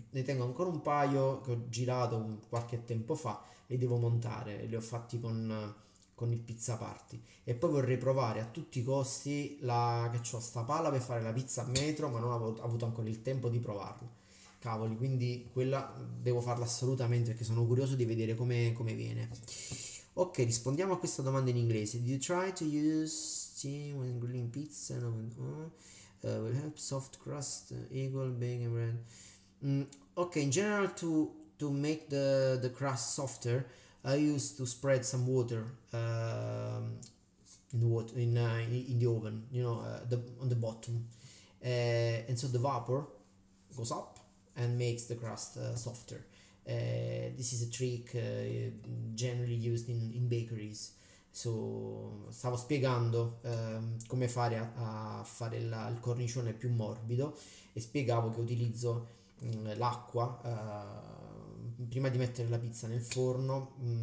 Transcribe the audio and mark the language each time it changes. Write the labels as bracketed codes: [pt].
[it] Ne tengo ancora un paio che ho girato qualche tempo fa, li devo montare, li ho fatti con il Pizza Party e poi vorrei provare a tutti i costi che ho sta pala per fare la pizza a metro, ma non ho avuto ancora il tempo di provarla. Cavoli, quindi quella devo farla assolutamente perché sono curioso di vedere come viene. Ok, rispondiamo a questa domanda in inglese. [en] Do you try to use steam when grilling pizza? No, will help soft crust, eagle, bacon bread. Okay, in general, to make the crust softer, I used to spread some water in the water in the oven, on the bottom, and so the vapor goes up and makes the crust softer. This is a trick generally used in bakeries. [it] So, stavo spiegando come fare a fare il cornicione più morbido e spiegavo che utilizzo l'acqua prima di mettere la pizza nel forno.